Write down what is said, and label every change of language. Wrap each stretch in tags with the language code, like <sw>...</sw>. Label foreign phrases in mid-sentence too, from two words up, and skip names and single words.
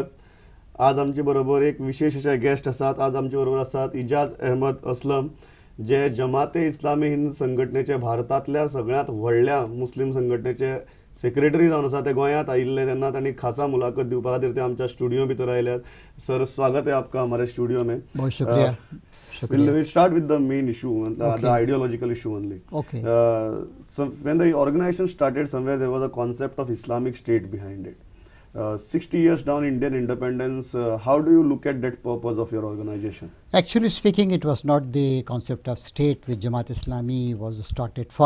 <kok>आज आमचे बरोबर एक विशेष असे गेस्ट असतात. आज आमचे बरोबर असतात इजाज अहमद असलम, जे जमाते इस्लामी हिंद संघटनेचे भारतातल्या सगळ्यात व्हडल्या मुस्लिम संघटनेचे सेक्रेटरी जावन आसा. ते गोंयांत आयिल्ले तेन्ना तांणी खासा मुलाखत दिवपा खातीर ते आमच्या स्टुडियो भितर आयल्यात.</kok> <hi>सर, स्वागत है आपका हमारे स्टूडियो में. बहुत शुक्रिया.</hi> <en>We'll start with the main issue, the ideological issue only. Okay. So when the organization started, somewhere there was a concept of Islamic State behind it. 60 years down Indian independence, how do you look at that purpose of your organization? Actually speaking, it was not the concept of state which Jamaat Islami was started for.</en>